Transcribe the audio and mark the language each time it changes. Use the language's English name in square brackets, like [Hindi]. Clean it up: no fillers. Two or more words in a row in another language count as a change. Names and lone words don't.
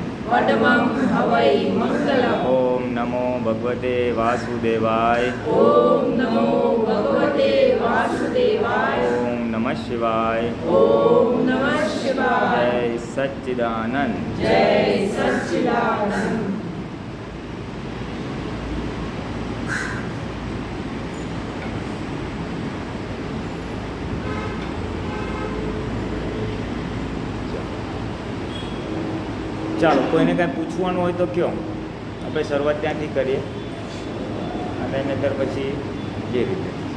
[Sanskrit] वडमं हवै मंगलम् ओम नमो भगवते वासुदेवाय ओम नमो भगवते वासुदेवाय ओम नमः शिवाय ओम नमः शिवाय जय सच्चिदानंद जय सच्चिदानंद। [Gujarati] ચાલો કોઈને કાંઈ પૂછવાનું હોય તો કયો, આપણે શરૂઆત ત્યાંથી કરીએ અને નહીતર પછી જે રીતે.